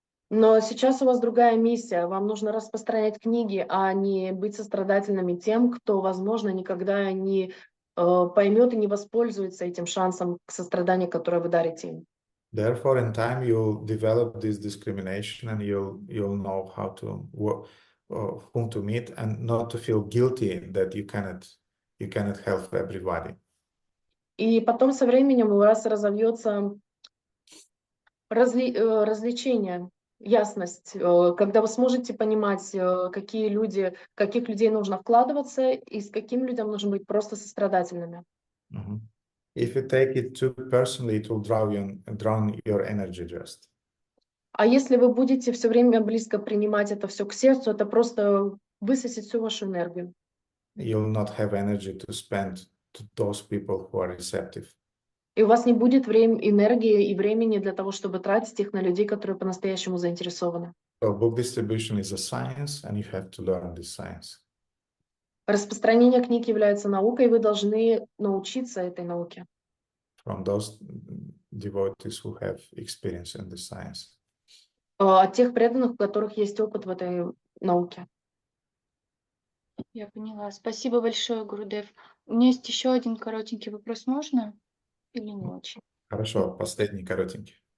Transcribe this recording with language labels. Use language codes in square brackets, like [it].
[ru] Но сейчас у вас другая миссия. Вам нужно распространять книги, а не быть сострадательными тем, кто, возможно, никогда не поймет и не воспользуется этим шансом к состраданию, которое вы дарите им. [en] Therefore, in time, you'll develop this discrimination, and you'll know how to whom to meet, and not to feel guilty that you cannot help everybody. [ru] И потом со временем у вас разовьется развлечение, ясность, когда вы сможете понимать, каких людей нужно вкладываться и с каким людям нужно быть просто сострадательными. [en] Mm-hmm. If you take it too personally, it will drown your energy just. [ru] А если вы будете все время близко принимать это все к сердцу, это просто высосет всю вашу энергию. [en] You'll not have energy to spend to those people who are receptive. [ru] И у вас не будет энергии и времени для того, чтобы тратить их на людей, которые по-настоящему заинтересованы. [en] So book distribution is a science, and you have to learn this science. [ru] Распространение книг является наукой, и вы должны научиться этой науке. [en] From those devotees who have experience in this science. [ru] От тех преданных, у которых есть опыт в этой науке. Я поняла. Спасибо большое, Гурудев. У меня есть еще один коротенький вопрос, можно? Или не очень? Хорошо, последний коротенький.